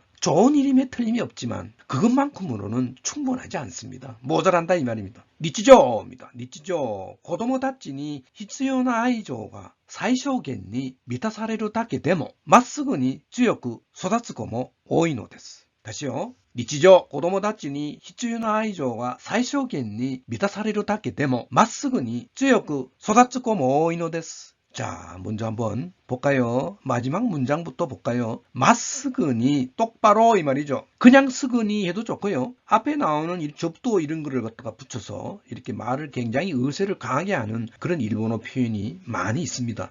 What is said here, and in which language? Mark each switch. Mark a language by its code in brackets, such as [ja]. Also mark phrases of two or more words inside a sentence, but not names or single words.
[ko] 좋은 일임에 틀림이 없지만 그것만큼으로는 충분하지 않습니다. 모자란다 이 말입니다. 니치조입니다. [ja] 日常子供たちに必要な愛情が最小限に満たされるだけでもまっすぐに強く育つ子も多いのです. [ko] 다시요. [ja] 日常子供たちに必要な愛情が最小限に満たされるだけでもまっすぐに強く育つ子も多いのです。 [ko] 자, 먼저 한번 볼까요? 마지막 문장부터 볼까요? 맞스그니 똑바로 이 말이죠. 그냥 스그니 해도 좋고요. 앞에 나오는 접두 이런 거를 갖다가 붙여서 이렇게 말을 굉장히 의세를 강하게 하는 그런 일본어 표현이 많이 있습니다.